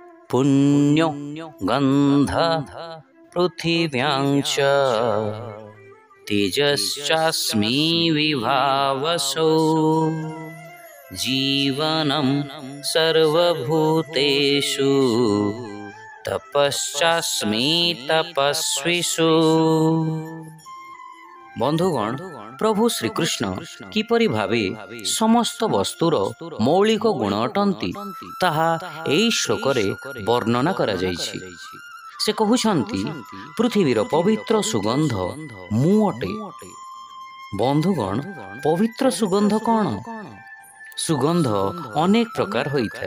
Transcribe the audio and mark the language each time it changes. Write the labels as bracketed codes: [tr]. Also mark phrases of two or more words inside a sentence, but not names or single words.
[sa] पुण्यो गन्ध पृथिव्यां च तेजश्चास्मि विभावसो जीवनं सर्वभूतेषु तपश्चास्मि तपस्विषु। [or] ବନ୍ଧୁଗଣ, ପ୍ରଭୁ ଶ୍ରୀକୃଷ୍ଣ କିପରି ଭାବେ ସମସ୍ତ ବସ୍ତୁର ମୌଳିକ ଗୁଣ ଅଟନ୍ତି ତାହା ଏହି ଶ୍ଲୋକରେ ବର୍ଣ୍ଣନା କରା ଯାଇଛି। ସେ କହୁଛନ୍ତି ପୃଥିବୀର ପବିତ୍ର ସୁଗନ୍ଧ ମୁଁ ଅଟେ। ବନ୍ଧୁଗଣ, ପବିତ୍ର ସୁଗନ୍ଧ କେଉଁ? ସୁଗନ୍ଧ ଅନେକ ପ୍ରକାର ହୋଇ ଥାଏ।